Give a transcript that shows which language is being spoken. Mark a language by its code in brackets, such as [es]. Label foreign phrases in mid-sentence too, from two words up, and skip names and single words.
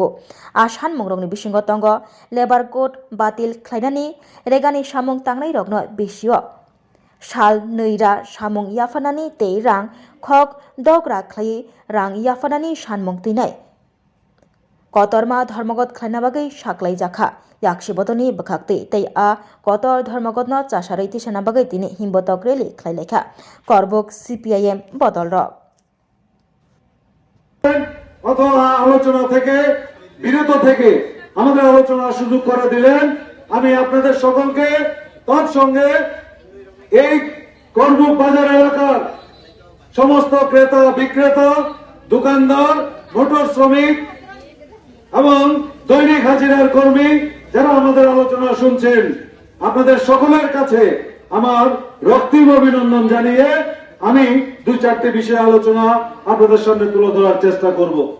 [trp] a sanmungrokni bisingo tongo [en] labor code [trp] batil khlainani regani samung tangnai rokno bisio sal neira samung yafanani tei rang khok dogra khlai rang yafanani sanmung tuinai kotorma ধর্মঘট khlaina bagui saklaijakha yakshi bodoni bwkhakti tei a kotor ধর্মঘটno chasarui tisana bagui tini himbotok rally khlailekha korbok CPIM bodolrok [bn] অথবা আলোচনা থেকে বিরত থেকে আমাদের আলোচনার সুযোগ করে দিলেন। আমি আপনাদের সকলকে তৎসঙ্গে এই কর্মক বাজার এলাকার সমস্ত ক্রেতা বিক্রেতা দোকানদার মোটর শ্রমিক এবং দৈনিক হাজিরার কর্মী যারা আমাদের আলোচনা শুনছেন আপনাদের সকলের কাছে আমার রক্তিম অভিনন্দন জানিয়ে আমি 2-4টি বিষয় আলোচনা আপনাদের সামনে তুলে ধরার চেষ্টা করব।